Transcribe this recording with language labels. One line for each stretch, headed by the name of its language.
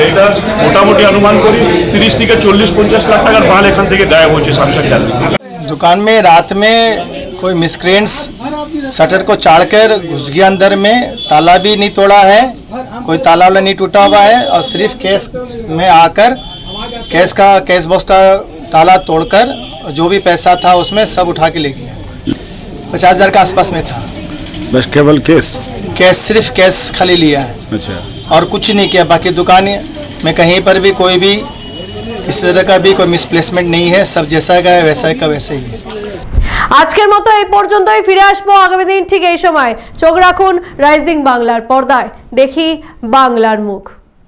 Bangla: এটা মোটামুটি অনুমান করি 30 থেকে 40-50 লাখ টাকার মাল এখান থেকে গায়েব হয়েছে স্যামসাং গ্যালারি।
Hindi: दुकान में रात में कोई मिसक्रेंट्स शटर को चाड़कर घुस गया अंदर में। ताला भी नहीं तोड़ा है, कोई ताला वाला नहीं टूटा हुआ है, और सिर्फ केस में आकर केस बॉक्स का ताला तोड़कर जो भी पैसा था उसमें सब उठा के ले गया। 50,000 के आसपास में था। बस केवल सिर्फ केस खाली लिया है। अच्छा। और कुछ नहीं किया। बाकी दुकान में कहीं पर भी कोई भी किसी तरह का भी कोई मिसप्लेसमेंट नहीं है, सब जैसा का है वैसा का वैसे ही है।
Bangla: আজকের মতো এই পর্যন্তই। ফিরে আসবো আগামী দিন ঠিক এই সময়। চোখ রাখুন রাইজিং বাংলার পর্দায়। দেখি বাংলার মুখ।